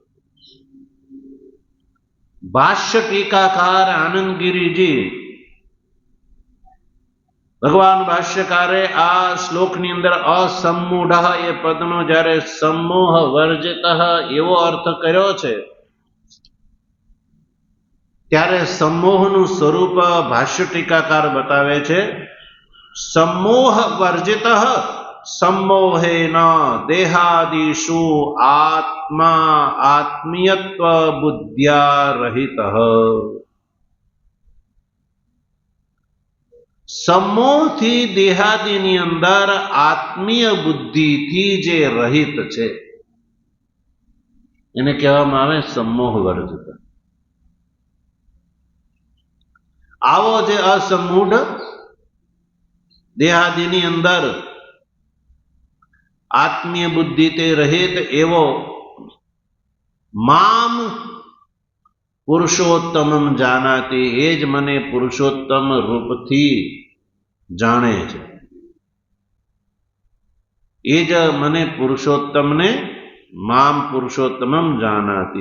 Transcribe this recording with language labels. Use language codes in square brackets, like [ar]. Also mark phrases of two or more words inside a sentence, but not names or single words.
[gu] ભાષ્ય ટીકાકાર આનંદગીરીજી, ભગવાન ભાષ્યકારે આ શ્લોકની અંદર અસમૂઢ એ પદનો જ્યારે સમોહ વર્જિત એવો અર્થ કર્યો છે ત્યારે સમોહનું સ્વરૂપ ભાષ્ય ટીકાકાર બતાવે છે. [sa] સમોહ વર્જિત सम्मोहेन देहादिषु आत्मा आत्मीयत्व बुद्ध्या रहितः। [gu] सम्मोहથી દેહાદીની અંદર આત્મીય બુદ્ધિથી જે રહિત છે એને કહેવામાં આવે सम्मोह વર્જિત। આવો જે અસમૂઢ દેહાદીની અંદર આત્મીય બુદ્ધિથી રહિત એવો [sa] મામ પુરુષોત્તમમ જાનાતિ, [gu] એ જ મને પુરુષોત્તમ રૂપથી જાણે છે, એ જ મને પુરુષોત્તમને [sa] મામ પુરુષોત્તમમ જાનાતિ।